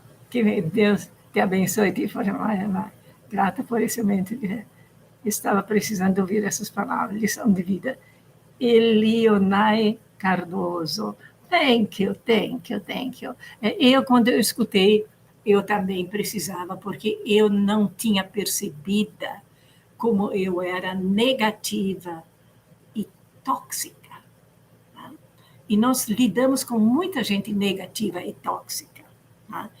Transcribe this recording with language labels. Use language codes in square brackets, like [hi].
[pt] Que Deus te abençoe e te forme. Grata por esse momento. Estava precisando ouvir essas palavras, lição de vida. Elionai Cardoso. [en] Thank you, thank you, thank you. [pt] Quando eu escutei, eu também precisava, porque eu não tinha percebido como eu era negativa e tóxica. Tá? E nós lidamos com muita gente negativa e tóxica. Tá?